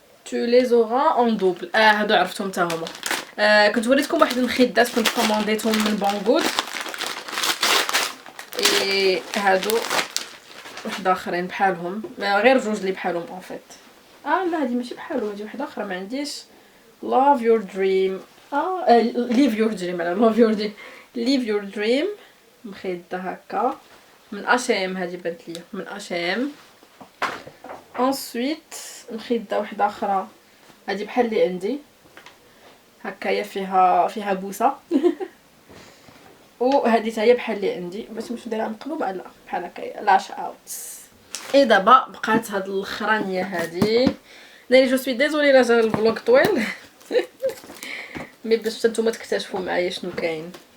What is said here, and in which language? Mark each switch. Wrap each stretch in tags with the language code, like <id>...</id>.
<ar>تو لي زورا اون دوبل. هادو عرفتهم حتى هما. كنت وريتكم واحد المخدات كنت كومونديتهم من بونغود هادو واحد اخرين بحالهم غير جوج اللي بحالهم اون فيت. لا هادي ماشي بحالهم هادي وحده اخرى ما عنديش.</ar> <en>love your dream live your dream</en> <ar>على</ar> <en>love your dream live your dream</en> <ar>مخيده هكا من اشيم. هادي بانت ليا من اشيم. انسويت مخيده واحده اخرى هادي بحال اللي عندي هكايا فيها بوسه. وهذه حتى هي بحال اللي عندي باش نمشيو نديرها مقلوبه لا بحال هكايا لاش اوت. دابا بقات هاد الاخرانيه هادي ناري جو سوي ديزولي لا جا الفلوق طويل مي باش حتى نتوما تكتشفوا معايا شنو كاين.</ar>